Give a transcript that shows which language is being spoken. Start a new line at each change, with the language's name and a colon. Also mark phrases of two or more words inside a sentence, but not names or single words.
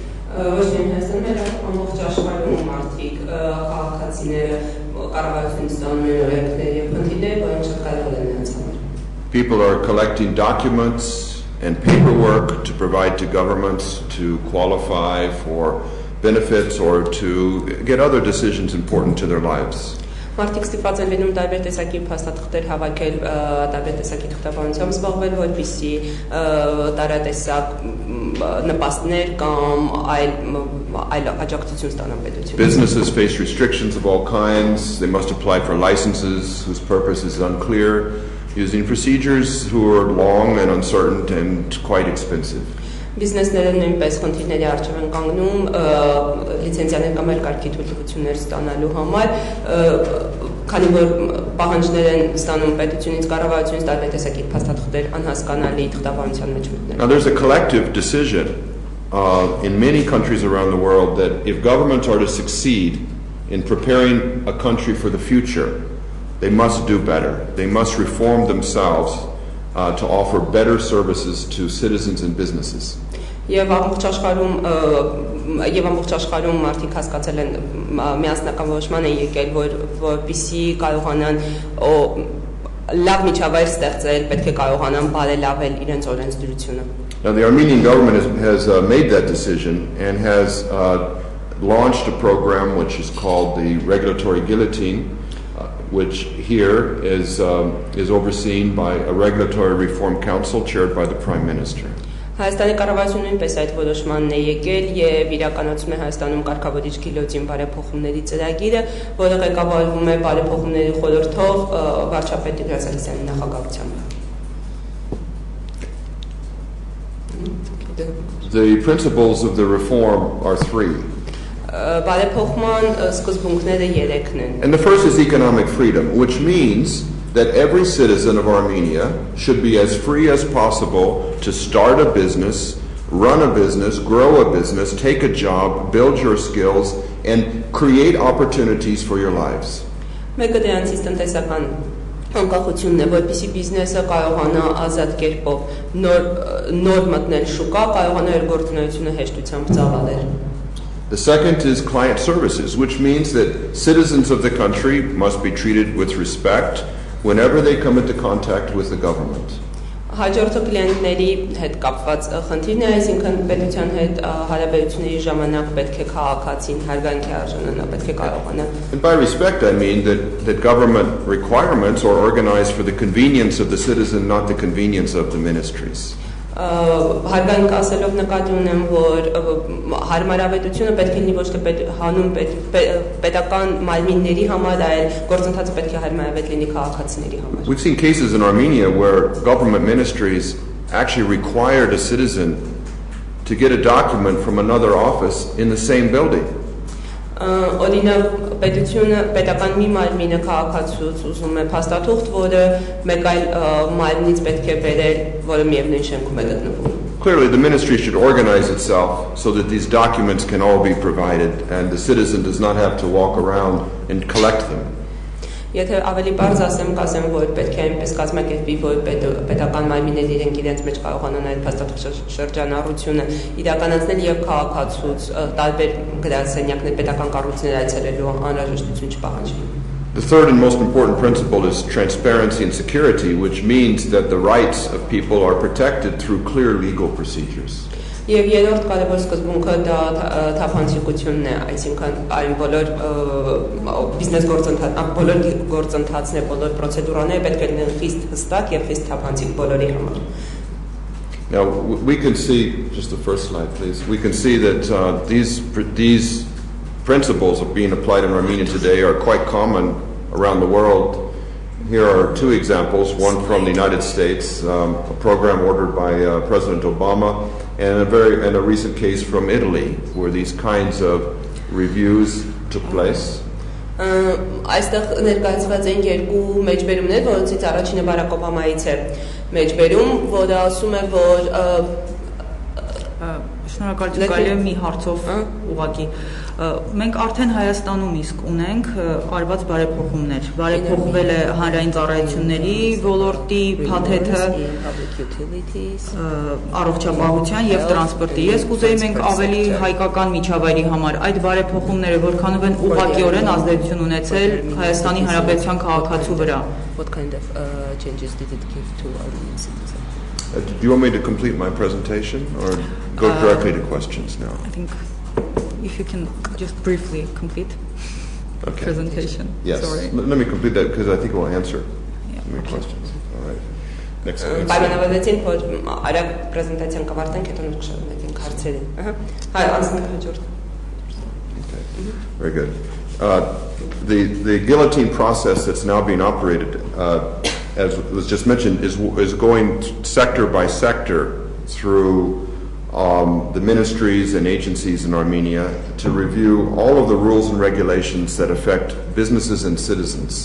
English: People are collecting documents and paperwork to provide to governments to qualify for benefits or to get other decisions important to their lives.
Armenian: Մարդիկ ստիպված են լինում տարբեր տեսակի փաստաթղթեր հավաքել, տարբեր տեսակի թղթավորությամբ զբաղվել, որպեսզի տարատեսակ նպաստներ կամ այլ աջակցություն ստանան պետությունից.
English: Businesses face restrictions of all kinds. They must apply for licenses whose purpose is unclear, using procedures who are long and uncertain and quite expensive.
Armenian: Բիզնեսները նույնպես խնդիրների առջև են կանգնում լիցենզիաներ կամ այլ կարգի թույլտվություններ ստանալու համար, քանի որ պահանջներ են ստանում պետությունից, կառավարությունից տարբեր տեսակի փաստաթղթեր անհասկանալի թղթավորության մեջ մտնել.
English: Now there's a collective decision in many countries around the world that if governments are to succeed in preparing a country for the future, they must do better. They must reform themselves to offer better services to citizens and businesses.
Armenian: Եվ ամբողջ աշխարհում մարդիկ հասկացել են միասնական որոշման են եկել, որպեսզի կարողանան լավ միջավայր ստեղծել, պետք է կարողանան բարելավել իրենց օրենսդրությունը.
English: Now the Armenian government has made that decision and has launched a program which is called the regulatory gilyotini, which here is overseen by a regulatory reform council chaired by the Prime Minister.
Armenian: Հայաստանի կառավարությունը նույնպես այդ որոշմանն է եկել եւ իրականացում է Հայաստանում կարգավորիչ գիլյոտին բարեփոխումների ծրագիրը, որը ղեկավարվում է բարեփոխումների խորհրդով վարչապետ Գրասալիսյանի նախագահությամբ.
English: The principles of the reform are three.
Armenian: Բարեփոխման սկզբունքները երեքն են.
English: And the first is economic freedom, which means that every citizen of Armenia should be as free as possible to start a business, run a business, grow a business, take a job, build your skills, and create opportunities for your lives.
Armenian: Մեկը դրանցից տնտեսական անկախությունն է, որպեսզի բիզնեսը կարողանա ազատ կերպով նոր մտնել շուկա, կարողանա իր գործունեությունը հեշտությամբ ծավալել.
English: The second is client services, which means that citizens of the country must be treated with respect whenever they come into contact with the government.
Armenian: Հաջորդը կլիենտների հետ կապված խնդիրն է, այսինքն պետության հետ հարաբերությունների ժամանակ պետք է քաղաքացին հարգանքի արժանանա, պետք է կարողանա.
English: And by respect I mean that government requirements are organized for the convenience of the citizen, not the convenience of the ministries.
Armenian: Հարգանք ասելով նկատի ունեմ, որ հարմարավետությունը պետք է լինի ոչ թե հանուն պետական մարմինների համար, այլ գործընթացը պետք է հարմարավետ լինի քաղաքացիների համար.
English: We've seen cases in Armenia where government ministries actually required a citizen to get a document from another office in the same building.
Armenian: Օրինակ պետությունը պետական մի մարմինը քաղաքացուց ուզում է փաստաթուղթ, որը մեկ այլ մարմնից պետք է բերել, որը միևնույն շենքում է գտնվում.
English: Clearly, the ministry should organize itself so that these documents can all be provided and the citizen does not have to walk around and collect them.
Armenian: Եթե ավելի բարձ ասեմ, կասեմ, որ պետք է այնպես կազմակերպի, որ պետական մարմինները իրենք իրենց մեջ կարողանան այդ փաստաթղթաշրջանառությունը իրականացնել եւ քաղաքացուց տարբեր գրասենյակներ պետական կառույցներ այցելելու անհրաժեշտություն չպահանջի։
English: The third and most important principle is transparency and security, which means that the rights of people are protected through clear legal procedures.
Armenian: Եվ երրորդ կարևոր սկզբունքը դա թափանցիկությունն է, այսինքն այն բոլոր բիզնես գործընթացներ, բոլոր պրոցեդուրաները պետք է լինեն խիստ հստակ եւ խիստ թափանցիկ բոլորի համար։
English: Now we can see, just the first slide please, we can see that these principles of being applied in Armenia today are quite common around the world. Here are two examples, one from the United States, a program ordered by President Obama, and a recent case from Italy, where these kinds of reviews took place.
Armenian: Այստեղ ներկայացված են երկու մեջբերումներ, որոնցից առաջինը Բարակ Օբամայից է մեջբերում, որը ասում է, որ Շնորհակալություն, կարելի է մի հարցով ուղղակի մենք արդեն Հայաստանում իսկ ունենք արված բարեփոխումներ, բարեփոխվել է հանրային ծառայությունների ոլորտի փաթեթը, առողջապահության եւ տրանսպորտի։ Ես կուզեի մենք ավելի հայկական միջավայրի համար այդ բարեփոխումները որքանով են ուղղակիորեն ազդեցություն ունեցել Հայաստանի Հանրապետության քաղաքացու վրա։
English: What kind of changes did it give to Armenian citizens? Do you want me to complete my presentation or go directly to questions now? I think if you can just briefly complete presentation. Yes. Sorry. Let me complete that because I think it will answer my questions. All right. Next slide.
Armenian: Պայմանավորվեցին, որ արագ պրեզենտացիան կավարտենք, հետո նոր կշարունակենք հարցերին։ Հայ, անցնենք հաջորդ։
English: Okay. Very good. The guillotine process that's now being operated, as was just mentioned, is going sector by sector through the ministries and agencies in Armenia to review all of the rules and regulations that affect businesses and citizens.